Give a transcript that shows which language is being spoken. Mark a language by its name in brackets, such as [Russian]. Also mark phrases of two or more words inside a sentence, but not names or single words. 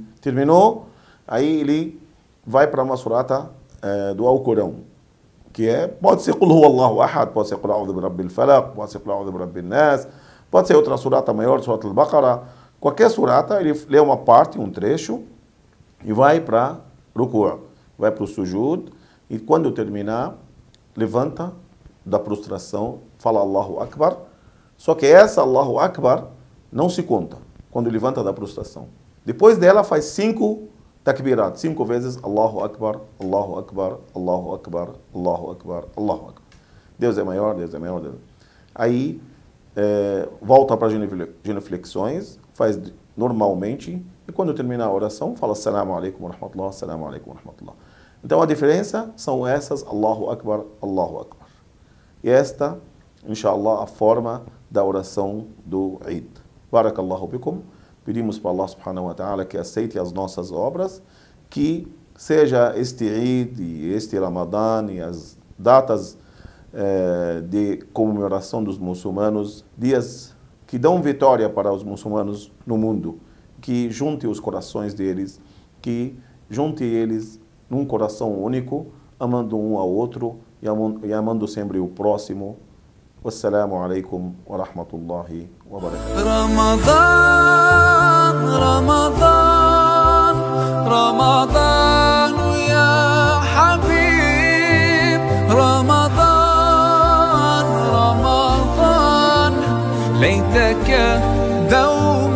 [Portuguese] Terminou, aí ele vai para uma surata do Alcorão, que pode ser [Arabic] قل هو الله أحد, [Portuguese] pode ser [Arabic] قل أعوذ برب الفلق, [Portuguese] pode ser [Arabic] قل أعوذ برب الناس, [Portuguese] pode ser outra surata maior, Surat Al-Baqarah, Qualquer surata, ele lê uma parte, um trecho, e vai para ruku', vai para o sujud, e quando terminar, levanta da prostração, fala [Arabic] الله أكبر, [Portuguese] só que essa [Arabic] الله أكبر [Portuguese] não se conta quando levanta da prostração. Depois dela faz 5 takbirat, 5 vezes [Arabic] الله أكبر، الله أكبر، الله أكبر، الله أكبر، الله أكبر. [Portuguese] Deus é maior, Deus é maior. Deus. Aí volta para genuflexões, faz normalmente, e quando termina a oração, fala [Arabic] السلام عليكم ورحمة الله، السلام عليكم ورحمة الله. [Portuguese] Então a diferença são essas, [Arabic] الله أكبر، الله أكبر. [Portuguese] E esta, inshallah, a forma da oração do Eid. [Arabic] بارك الله بكم. [Portuguese] Pedimos para Allah [Arabic] سبحانه وتعالى [Portuguese] que aceite as nossas obras, que seja este Eid e este Ramadã e as datas de comemoração dos muçulmanos, dias que dão vitória para os muçulmanos no mundo, que junte os corações deles, que junte eles num coração único, amando um ao outro e amando sempre o próximo. [Arabic] والسلام عليكم ورحمة الله وبركاته. رمضان رمضان رمضان يا حبيب رمضان رمضان ليتك دوما